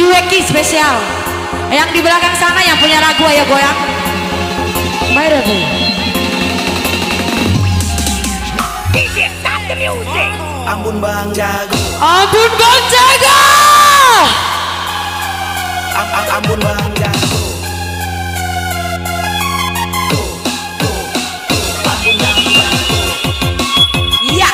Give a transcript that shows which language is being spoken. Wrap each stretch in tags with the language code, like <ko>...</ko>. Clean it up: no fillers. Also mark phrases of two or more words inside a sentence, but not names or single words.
<id>Jeki spesial. Yang di belakang sana yang punya lagu ayo goyang. Bayar Bu. Ampun Bang Jago. Ampun Bang Jago. Ampun Bang Jago. Iya.</id>